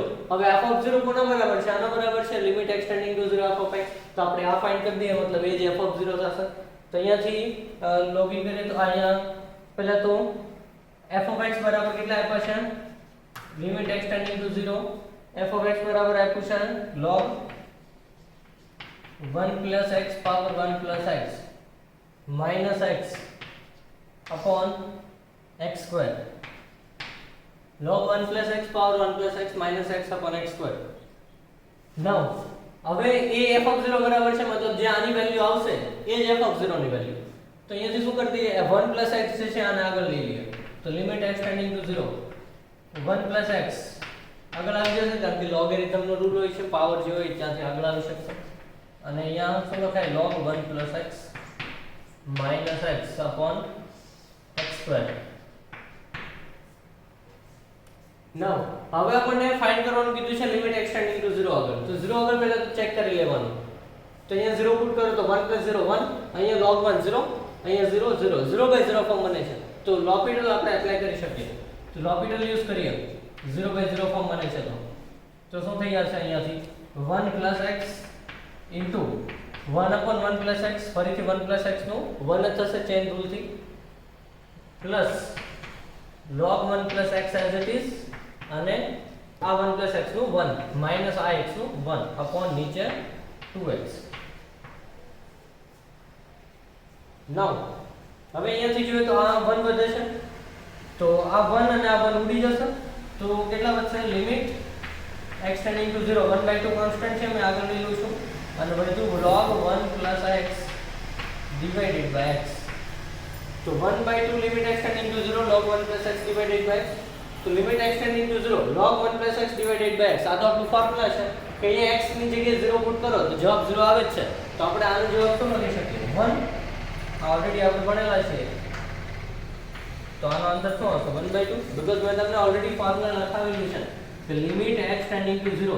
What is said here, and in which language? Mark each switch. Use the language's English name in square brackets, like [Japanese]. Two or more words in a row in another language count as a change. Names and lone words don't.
[Gujarati] હવે [English] f of 0 [Gujarati] કોના બરાબર છે? આના બરાબર છે [English] limit x tending to 0 f of x. [Gujarati] તો આપણે આ ફાઇન્ડ કરી દઈએ, મતલબ એ જ [English] f of 0 [Gujarati] થશે. તો અહીંયાથી લોગિન કરીએ તો અહીંયા પહેલા તો [English] f of x [Gujarati] બરાબર કેટલા આપ્યા છે? [English] limit x tending to 0 f of x [Gujarati] બરાબર આપ્યું છે [English] log 1 plus x power 1 plus x minus x upon x square. log 1 plus x power 1 plus x minus x upon x square. [Gujarati] now હવે એ [English] f of 0 [Gujarati] બરાબર છે, મતલબ જે આની વેલ્યુ આવશે એ જ [English] f of 0 [Gujarati] ની વેલ્યુ. તો અહીંયાથી શું કરી દઈએ 1 plus x જે છે આને આગળ લઈ લઈએ તો [English] limit x tending to 0 1 plus x [Gujarati] આગળ આવી જશે કારણ કે લોગેરિધમ નો રૂલ હોય છે, પાવર જે હોય ત્યાંથી આગળ આવી શકશે. અને અહીંયા શું લખાય [English] log 1 plus x minus x upon x square. [Gujarati] now હવે આપણને ફાઇન્ડ કરવાનું કીધું છે [English] limit x tending to 0 [Gujarati] આગળ. તો 0 આગળ પહેલા તો ચેક કરી લેવાનું. તો અહીંયા 0 પુટ કરો તો 1 plus 0 1, અહીંયા log 1 0, અહીંયા 0 0 [English] 0 by 0 [Gujarati] ફોર્મ બને છે. તો લોપિટલ આપણે એપ્લાય કરી શકીએ. તો લોપિટલ યુઝ કરીએ [English] 0 by 0 [Gujarati] ફોર્મ બને છે. તો શું થઈ જશે અહીંયાથી [English] 1 plus x into 1 upon 1 plus x, [Gujarati] ફરીથી 1 plus x નું 1 જ થશે ચેન રૂલ થી, પ્લસ [English] log 1 plus x as it is [Gujarati] અને આ 1 plus x નું 1 માઈનસ આ x નું 1 upon નીચે 2x. now હવે અહીંયાથી જોઈએ તો આ 1 વધે છે તો આ 1 અને આ 1 ઉડી જશે તો કેટલા વધશે? [English] limit x tending to 0 1/2 constant [Gujarati] છે, મેં આગળ લઈ લઉં છું અને બધું [English] log 1 plus x divided by x. તો 1/2 limit x tending to 0 log 1 plus x divided by x. તો limit x tending to 0 log 1 plus x divided by x. [Gujarati] આ તો આપણું ફોર્મ્યુલા છે કે અહીંયા x ની જગ્યાએ 0 પુટ કરો તો જવાબ 0 આવે જ છે. તો આપણે આનો જવાબ શું લખી શકીએ? 1 ઓલરેડી આપણે ભણેલા છે. તો આનો આન્સર શું આવશે? 1/2 બીકોઝ મેં તમને ઓલરેડી ફોર્મ્યુલા લખાવેલું છે કે [English] limit x tending to 0.